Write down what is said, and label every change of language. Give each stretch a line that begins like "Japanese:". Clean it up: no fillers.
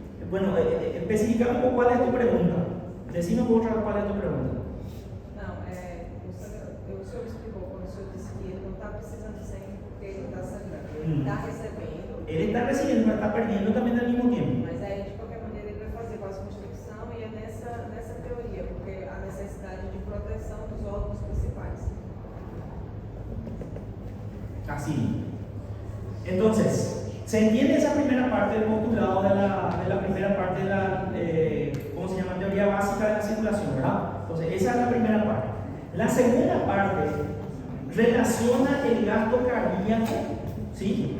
Spanish: Bueno, especificar un poco cuál es tu pregunta. Decime por otra vez cuál es tu pregunta.
Portuguese: Não, o senhor explicou quando o senhor disse que ele não está precisando de sangue porque ele está sangrando. Ele está recebendo.
Spanish: Él está recibiendo, pero está perdiendo también al mismo tiempo.
Portuguese: Mas aí, de qualquer maneira, ele vai fazer vasoconstricção e é nessa teoria, porque a necessidade de proteção dos órgãos principais.
Spanish: Así. Entonces, ¿se entiende esa primera parte del postulado de la primera parte de la, ¿cómo se llama? Teoría básica de la circulación, ¿verdad? Entonces, esa es la primera parte. La segunda parte relaciona el gasto cardíaco, ¿sí?